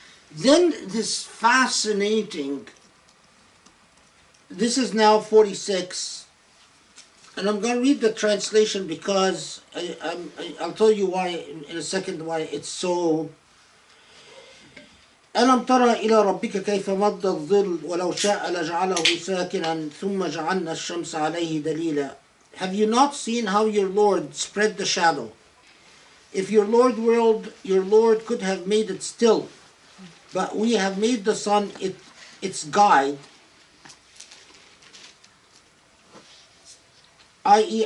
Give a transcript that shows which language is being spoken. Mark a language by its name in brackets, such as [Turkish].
[English] Then this fascinating, this is now 46, and I'm going to read the translation because I'll tell you why in a second why it's so. [Arabic] ألم ترى إلى ربك كيف مد الظل ولو شاء لجعله ساكنا ثم جعلنا الشمس عليه دليلا. [English] Have you not seen how your Lord spread the shadow? If your Lord willed, your Lord could have made it still, but we have made the sun its guide, i.e.